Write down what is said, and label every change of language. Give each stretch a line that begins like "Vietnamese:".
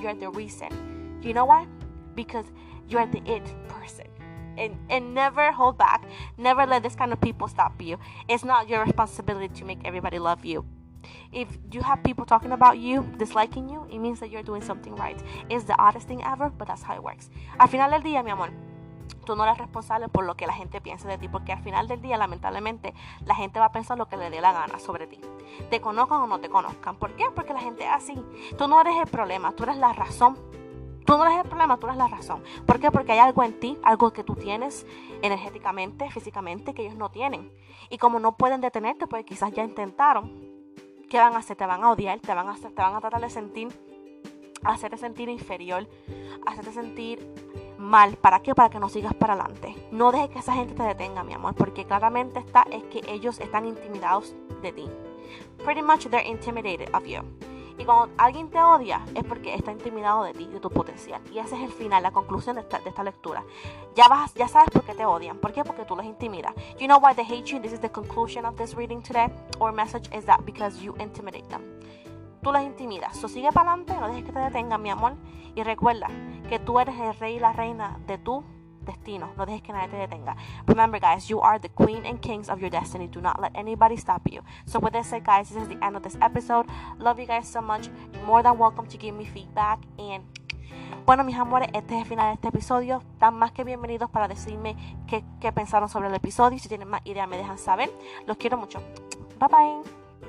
English: You're the reason. You know why? Because you're the it person. And never hold back. Never let this kind of people stop you. It's not your responsibility to make everybody love you. If you have people talking about you, disliking you, it means that you're doing something right. It's the oddest thing ever, but that's how it works.
Spanish: Al final del día, mi amor, tú no eres responsable por lo que la gente piense de ti, porque al final del día, lamentablemente, la gente va a pensar lo que le dé la gana sobre ti. Te conozcan o no te conozcan. ¿Por qué? Porque la gente es así. Tú no eres el problema, tú eres la razón. Tú no eres el problema, tú eres la razón. ¿Por qué? Porque hay algo en ti, algo que tú tienes energéticamente, físicamente, que ellos no tienen. Y como no pueden detenerte, pues quizás ya intentaron. ¿Qué van a hacer? Te van a odiar, te van a tratar de hacerte sentir inferior, hacerte sentir mal. ¿Para qué? Para que no sigas para adelante. No dejes que esa gente te detenga, mi amor, porque claramente es que ellos están intimidados de ti.
English: Pretty much they're intimidated of you.
Spanish: Y cuando alguien te odia es porque está intimidado de ti, de tu potencial. Y ese es el final, la conclusión de esta lectura. Ya sabes por qué te odian. ¿Por qué? Porque tú los intimidas.
English: You know why they hate you? This is the conclusion of this reading today or message, is that because you intimidate them.
Spanish: Tú los intimidas. So sigue para adelante, no dejes que te detengan, mi amor. Y recuerda que tú eres el rey y la reina de tu destino. No dejes que nadie te detenga.
English: Remember, guys, you are the queen and kings of your destiny. Do not let anybody stop you. So with this said, guys, this is the end of this episode. Love you guys so much. You're more than welcome to give me feedback.
Spanish: And bueno, mis amores, este es el final de este episodio. Están más que bienvenidos para decirme qué pensaron sobre el episodio. Si tienen más ideas, me dejan saber. Los quiero mucho. Bye bye.